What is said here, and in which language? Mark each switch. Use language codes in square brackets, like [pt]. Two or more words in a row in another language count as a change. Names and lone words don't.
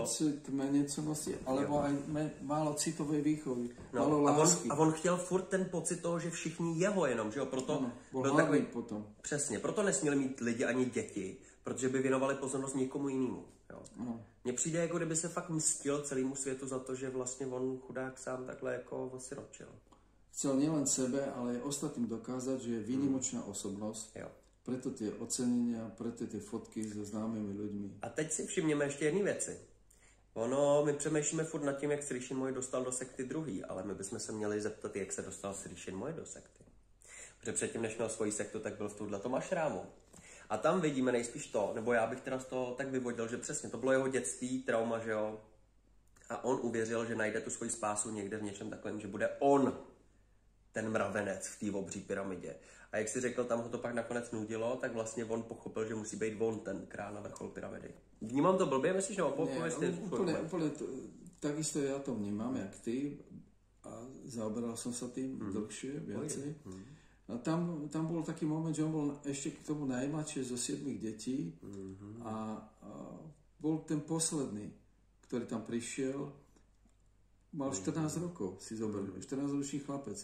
[sk] Pocit meněcenosti, alebo aj málo citovej výchovy, málo lásky. [cs] A on chtěl furt ten pocit toho, že všichni jeho jenom, že jo, proto byl takový potom. Přesně, proto nesměli mít lidi ani děti, protože by věnovali pozornost někomu jinému. Mně přijde, jako kdyby se fakt mstil celému světu za to, že vlastně on chudák sám takhle jako osiročil. [sk] Chcel nielen sebe, ale aj ostatným dokázať, že je výnimočná osobnosť. [cs] Jo. [sk] Preto tie ocenenia, preto tie fotky so známými ľuďmi. [cs] A teď si všimněme ještě jedné věci. My přemýšlíme furt nad tím, jak Srišin Moje dostal do sekty druhý, ale my bychom se měli zeptat, jak se dostal Srišin Moje do sekty. Protože předtím, než měl svoji sektu, tak byl v tuhletom ašrámu. A tam vidíme nejspíš to, nebo já bych teda z toho tak vyvodil, že přesně to bylo jeho dětství, trauma, že jo. A on uvěřil, že najde tu svoji spásu někde v něčem takovém, že bude on ten mravenec v té obří pyramidě. A jak si řekl, tam ho to pak nakonec nudilo, tak vlastně on pochopil, že musí být on ten král na vrchol pyramidy. Vnímám to blbě, myslíš, nebo [sk] úplne takisto ja to vnímam, jak ty, a zaoberal som sa tým dlhšie, viacej. A tam bol taký moment, že on bol ešte k tomu najmladšie zo 7 detí a bol ten posledný, ktorý tam prišiel, mal 14 rokov, si zoberiem, 14-ročný chlapec.